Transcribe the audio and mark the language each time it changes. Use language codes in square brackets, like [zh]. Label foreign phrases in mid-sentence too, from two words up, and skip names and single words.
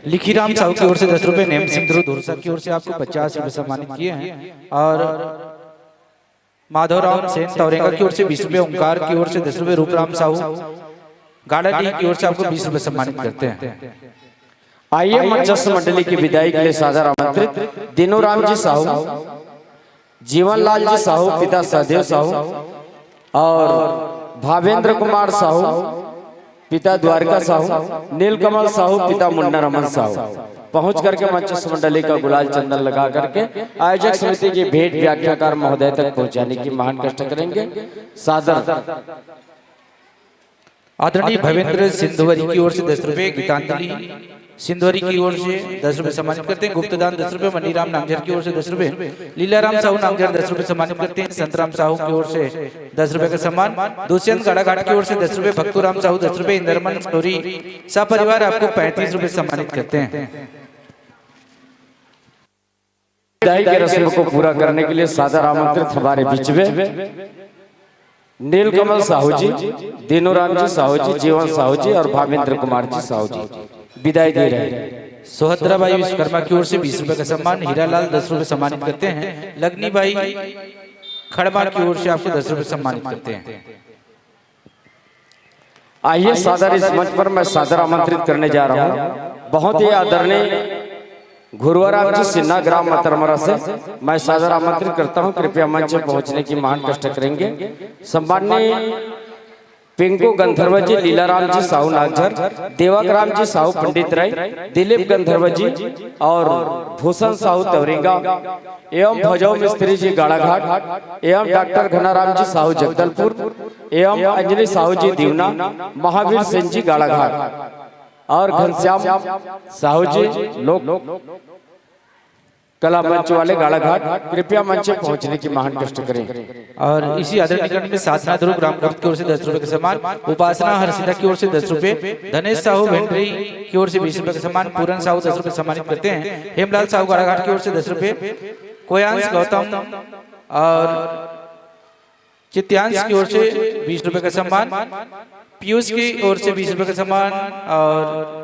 [hi] लिखीराम साहू की ओर से 10 रुपए, नेम सिंह ध्रुव धुरसा की ओर से आपको 50 रुपए सम्मानित किए हैं और माधवराम सेन तौरेगा की ओर से 20 रुपए, ओंकार की ओर से 10 रुपए, रूपराम साहू गाड़ाडी की ओर से आपको 20 रुपए सम्मानित करते हैं। आइए मंचस्थ मंडली की विदाई के लिए सादर आमंत्रित दीनूराम जी साहू, जीवनलाल जी साहू पिता सहदेव साहू और भावेंद्र कुमार साहू पिता द्वारका साहू, नीलकमल साहू पिता मुन्ना रमन साहू पहुंच करके मंचस्थ मंडली का गुलाल चंदन लगा करके आयोजक समिति की भेंट व्याख्याकार महोदय तक पहुंचाने की महान कष्ट करेंगे। सादर आदरणीय भवेंद्र सिंधुवरी की ओर से 10 रुपए, गीतांजलि सिंधुवरी की ओर से 10 रुपए सम्मानित करते हैं, गुप्तदान 10 रुपए, मनीराम नामजर की ओर से 10 रुपए, लीलाराम साहू नामजर 10 रुपए सम्मानित करते हैं, संतराम साहू की ओर से 10 रुपए का सम्मान, दुष्यंत गाड़ाघाट की ओर से 10 रुपए, भक्तूराम साहू 10 रुपए, इंद्रमन स्टोरी सपरिवार आपको 35 रुपए सम्मानित करते हैं। विदाई की रस्म को पूरा करने के लिए सादर आमंत्रित हमारे बीच में नीलकमल साहू जी, दीनूराम जी साहू जी, जीवन साहू जी और भावेंद्र कुमार जी साहू जी विदाई दे रहे हैं। सोहद्राबाई विश्वकर्मा की ओर से 20 रुपए का सम्मान, हीरालाल 10 रुपए सम्मानित करते हैं, लगनी बाई खड़मा की ओर से आपको 10 रुपए सम्मानित करते हैं। आइए सादर इस मंच पर मैं सादर आमंत्रित करने जा रहा हूँ बहुत ही आदरणीय गुरुवाराम जी सिन्हा ग्राम मतरमरा से मैं सादर आमंत्रित करता हूं, कृपया मंच पर पहुंचने की महान कष्ट करेंगे। सम्माननीय पिंकू गंधर्व जी, लीलाराम जी साहू नागझर, देवाग्राम जी साहू पंडित राय, दिलीप गंधर्व जी और भूषण साहू तवरिंगा एवं भजौ मिस्त्री जी गाड़ाघाट एवं डॉक्टर घनाराम जी साहू जगदलपुर एवं अंजलि साहू जी दीवना, महावीर सिंह जी गाड़ाघाट और घनश्याम साहू जी लोक कला मंच वाले गाड़ाघाट कृपया मंच पर पहुंचने की महान कष्ट करें। और इसी आदरणीय करण में साधना ध्रुव ग्रामगुप्त की ओर से 10 रुपए का सम्मान, उपासना हर्षिता की ओर से 10 रुपए, धनेश साहू भेंडरी की ओर से 20 रुपए का सम्मान, पूरन साहू 10 रुपए सम्मानित करते हैं, हेमलाल साहू गाड़ाघाट की ओर से 10 रुपए, कोयांश गौतम और चित्यांश की ओर से 20 रुपए का सम्मान, पीयूष की ओर से 20 रुपए का सम्मान और